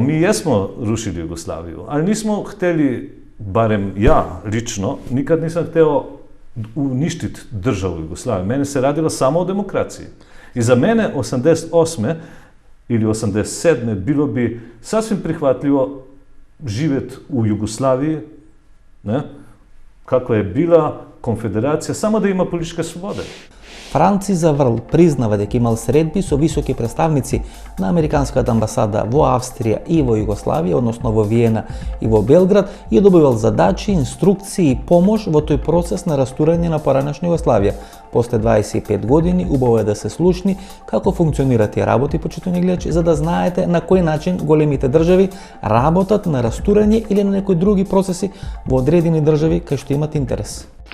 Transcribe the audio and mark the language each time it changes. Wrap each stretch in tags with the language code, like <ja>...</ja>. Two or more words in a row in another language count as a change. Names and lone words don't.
<hr>Mi jesmo rušili Jugoslaviju, ali nismo htjeli, barem ja lično, nikad nisam htio uništiti državu Jugoslaviju. Mene se radilo samo o demokraciji. I za mene 88. ili 87. bilo bi sasvim prihvatljivo živjeti u Jugoslaviji, ne? Kako je bila konfederacija, samo da ima političke slobode.</hr> <mk>Франци за Врл признава дека имал средби со високи представници на Американската амбасада во Австрија и во Југославија, односно во Виена и во Белград, и добивал задачи, инструкции и помош во тој процес на растурање на поранешна Југославија. После 25 години убаво е да се слушни како функционираат тие работи, почитувани гледачи, за да знаете на кој начин големите држави работат на растурање или на некои други процеси во одредени држави кај што имат интерес.</mk>